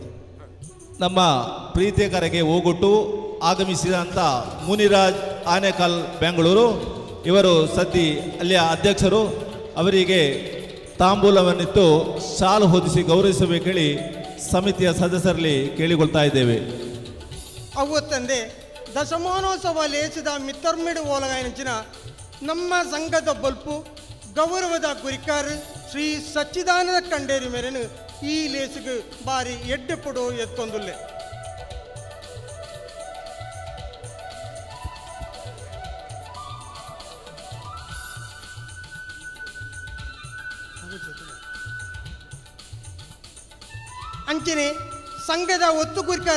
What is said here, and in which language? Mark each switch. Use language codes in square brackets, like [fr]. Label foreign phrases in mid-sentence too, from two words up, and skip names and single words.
[kn] ನಮ್ಮ ಪ್ರೀತಿಯ ಕರೆಗೆ ಹೋಗೊಟ್ಟು ಆಗಮಿಸಿದಂಥ ಮುನಿರಾಜ್ ಆನೆಕಲ್ ಬೆಂಗಳೂರು ಇವರು ಸದ್ದಿ ಅಲ್ಲಿಯ ಅಧ್ಯಕ್ಷರು. ಅವರಿಗೆ ತಾಂಬೂಲವನ್ನಿತ್ತು ಶಾಲು ಹೊದಿಸಿ ಗೌರವಿಸಬೇಕೇಳಿ ಸಮಿತಿಯ ಸದಸ್ಯರಲ್ಲಿ ಕೇಳಿಕೊಳ್ತಾ ಇದ್ದೇವೆ. [tcy] ಅವತ್ತಂದೆ ದಶಮಾನೋತ್ಸವ ಲೇಸಿದ ಮಿತ್ತರ್ಮಿಡು ಓಲಗಾಯನಿಂಚಿನ ನಮ್ಮ ಸಂಘದ ಬಲ್ಪು ಗೌರವದ ಗುರಿಕಾರ ಶ್ರೀ ಸಚ್ಚಿದಾನಂದ ಕಂಡೇರಿ ಮೇರೆನು ಈ ಲೇಸಿಗೆ ಬಾರಿ ಎಡ್ಡೆ ಕೊಡು ಎತ್ಕೊಂದುಲ್ಲೆ ಅಂಚನೆ ಸಂಘದ ಒತ್ತು ಗುರಿಕಾರ